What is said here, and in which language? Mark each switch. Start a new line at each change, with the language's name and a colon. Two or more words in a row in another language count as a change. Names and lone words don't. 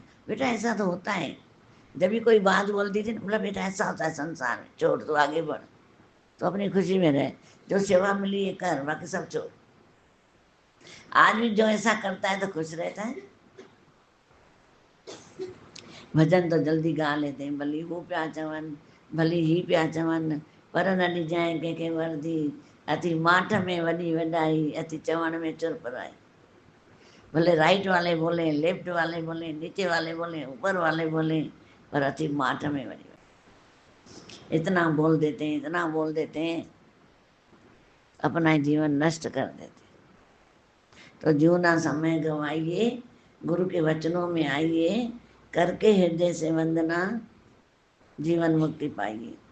Hindi: बेटा ऐसा तो होता है, जब भी कोई बात बोलती थी ना, बोला बेटा ऐसा होता है संसार में, छोड़ तो आगे बढ़, तो अपनी खुशी में रहे, जो सेवा मिली है कर, बाकी सब छोड़। आज भी जो ऐसा करता है तो खुश रहता है। भजन तो जल्दी गा लेते हैं,
Sindhi: भली वो प्या चवन, भली ही प्या चवन, पर न ॾिजांइ कंहिंखे वर्दी, अति माठ में वॾी वॾाई, अति चवण में चुर पराई।
Hindi: भले राइट वाले बोले, लेफ्ट वाले बोले, नीचे वाले बोले, ऊपर वाले बोले, पर
Sindhi: अति माठ में वॾी वॾाई।
Hindi: इतना बोल देते हैं, इतना बोल देते हैं, अपना जीवन नष्ट कर देते। तो जीवना समय गवाइए, गुरु के वचनों में आइए, करके हृदय से वंदना जीवन मुक्ति पाइए।